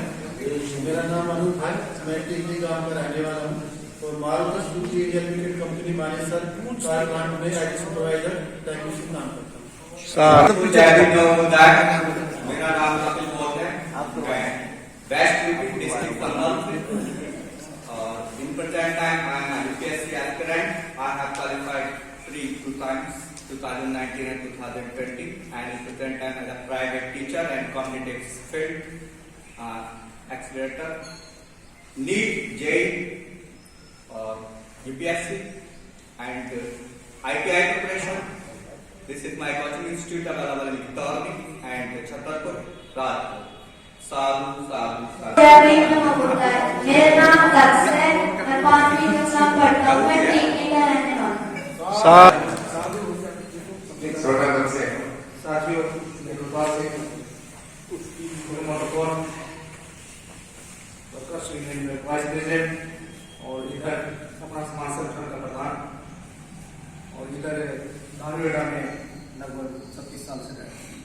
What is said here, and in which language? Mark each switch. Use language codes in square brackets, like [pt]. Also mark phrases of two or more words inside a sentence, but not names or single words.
[hi] मेरा नाम अनूप है, मैं टिकली गांव का रहने वाला हूँ और मारुति सुजुकी इंडिया लिमिटेड कंपनी मानेसर कार प्लांट में [en] IT supervisor technician [hi] काम करता हूँ। जय भीम, [pi] नमो बुद्धाय। [hi] मेरा नाम कपिल बोध है, मैं [en] West UP district [hi] कन्नौज और इन [en] present time I am a UPSC aspirant. I have qualified 2 times, 2019 and 2020, and in present time as a private teacher and community field, accelerator, NEET, JEE, UPSC and ITI preparation. This is my coaching institute available in Torni and Chhatarpur, Rajpur. [pi] साधु साधु साधु। [hi] जय भीम, [pi] नमो बुद्धाय। [hi] मेरा नाम दक्ष है, मैं 5वीं कक्षा में पढ़ता हूँ, मैं टीकली का रहने वाला हूँ। साथियों मेरे पास एक [en] vice president [hi] और इधर अपना समाज संगठन का प्रधान और इधर धारूहेड़ा में लगभग 36 साल से रहे।